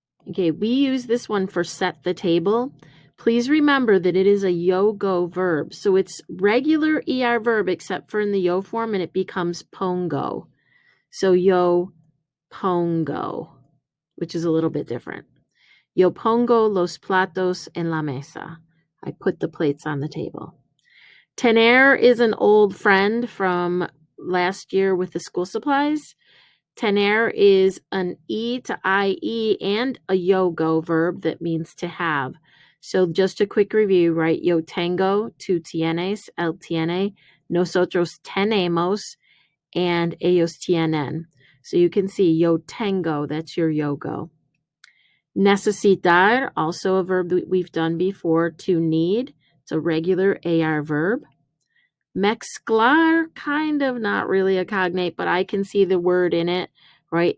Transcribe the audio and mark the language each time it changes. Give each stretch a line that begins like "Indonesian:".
English: Okay, we use this one for set the table. Please remember that it is a yo-go verb. So it's regular ER verb except for in the yo form, and it becomes pongo. So
Spanish: yo pongo,
English: which is a little bit different.
Spanish: Yo pongo los platos en la mesa.
English: I put the plates on the table. Tener is an old friend from last year with the school supplies. Tener is an E to IE and a yo-go verb that means to have. So just a quick review, right?
Spanish: Yo tengo, tú tienes, él tiene, nosotros tenemos, and ellos tienen.
English: So you can see
Spanish: yo tengo,
English: that's your yo-go. Necesitar, also a verb that we've done before, to need. It's a regular AR verb. Mezclar, kind of not really a cognate, but I can see the word in it, right?